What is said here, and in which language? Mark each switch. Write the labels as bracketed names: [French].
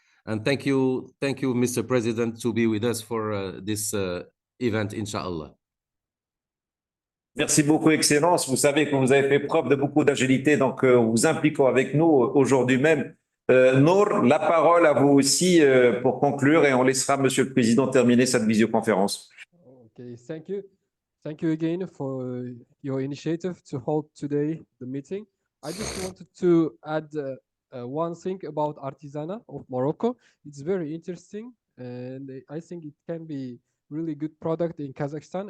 [English] And thank you, Mr. President, to be with us for this event, inshallah. [French] Merci beaucoup, Excellence. Vous savez que vous avez fait preuve de beaucoup d'agilité, donc vous impliquons avec nous aujourd'hui même. Nour, la parole à vous aussi pour conclure et on laissera Monsieur le Président terminer cette visioconférence. [English] Okay, thank you. Thank you again for your initiative to hold today the meeting. I just wanted to add one thing about Artisana of Morocco. It's very interesting, and I think it can be really good product in Kazakhstan.